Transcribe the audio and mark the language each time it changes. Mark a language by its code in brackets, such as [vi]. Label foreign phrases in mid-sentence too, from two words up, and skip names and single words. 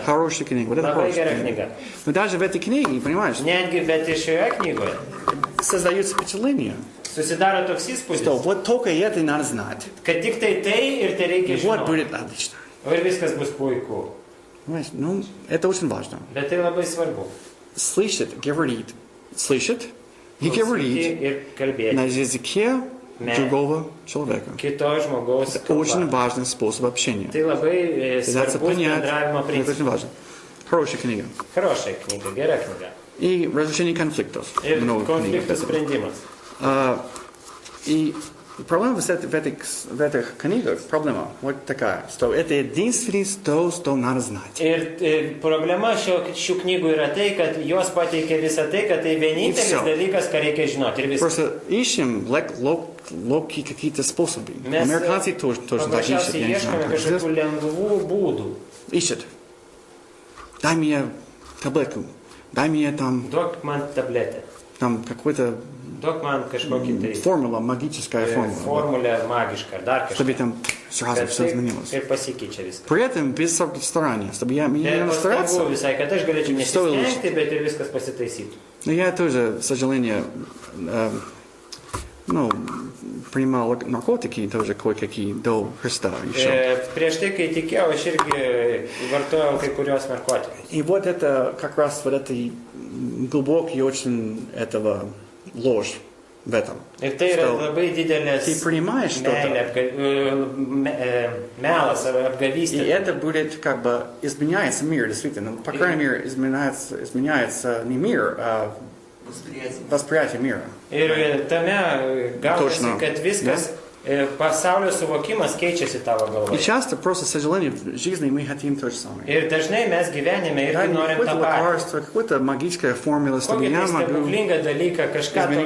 [ru] Хорошая книга, вот это [lt] Labai [ru] хорошая [lt] gera [ru] книга. [lt] knyga. [ru] Но даже в этой книге, понимаешь, [lt] Netgi, bet ir šioje knygoje [ru] создается впечатление, [lt] susidaro toks [ru] что [lt] įspūdis, [ru] вот только это надо знать. [lt] kad tik tai ir tai reikia [ru] И вот [lt] žinoti. [ru] будет отлично. [lt] O ir viskas bus puiku. [ru] Понимаешь, ну, это очень важно. [lt] Bet tai labai svarbu. [ru] Слышит, говорит, слышит и [lt] Klausyti [ru] говорит [lt] ir kalbėti. [ru] на языке [lt] Ne. [ru] другого человека. [lt] Kito žmogaus [ru] Это очень [lt] kalba. [ru] важный способ общения. [lt] Tai labai [ru] Пытаться [lt] svarbus [ru] понять, [lt] bendravimo [ru] это очень [lt] principas. [ru] важно. Хорошая книга. [lt] Хорошая knyga, gera knyga. [ru] И разрешение конфликтов. [lt] Ir [ru] Много книг. [lt] konfliktų sprendimas. [ru] И проблема в этих книгах, проблема вот такая, что это единственное то, что надо знать. [lt] Ir problema šių knygų yra tai, kad jos pateikia visą tai, kad tai vienintelis [ru] Всё. [lt] dalykas, ką reikia žinoti. Ir viskas. [ru] Просто ищем легкие какие-то способы. [lt] Mes [ru] Американцы тоже так ищут, [lt] paprasčiausiai [ru] я не [lt] ieškome [ru] знаю. [lt] kažkokių lengvų būdų. [ru] Ищет. Дай мне таблетку, дай мне [lt] Duok man tabletę, [ru] там какой-то [lt] duok man kažkokį tai [ru] формула, магическая формула. [lt] formulę magišką ar dar [ru] Чтобы [lt] kažką. [ru] там Сразу [lt] kad [ru] все [lt] taip [ru] изменилось. [lt] ir pasikeičia viskas. [ru] При этом без всяких стараний. Чтобы я не [lt] Be pastangų [ru] стараться, [lt] visai, kad aš galėčiau nesistengti, bet ir viskas pasitaisytų. [ru] но я тоже, к сожалению, ну, принимал наркотики тоже кое-какие до Христа еще. [lt] Prieš tai, kai tikėjau, aš irgi vartojau kai kurios narkotikus. [ru] И вот это как раз вот этой глубокий очень этого ложь в этом. [lt] Ir tai yra [ru] Что [lt] labai didelės [ru] ты принимаешь что-то, [lt] melas ar [ru] и [lt] apgavystė. [ru] это будет как бы изменяется мир, действительно. По крайней мере, изменяется не мир, а восприятие мира. [lt] Ir tame gaunasi, [ru] Точно. [lt] kad viskas, pasaulio suvokimas keičiasi tavo [ru] И [lt] galvoje. [ru] часто просто, к сожалению, в жизни мы хотим то же самое. [lt] Ir dažnai mes gyvenime [ru] Да, [lt] irgi norim [ru] какое-то [lt] tą patį. [ru] лекарство, какая-то магическая формула, чтобы [lt] Kokį [ru] я [lt] tai [ru] могу... [lt] stebuklingą dalyką, kažką Izmėginti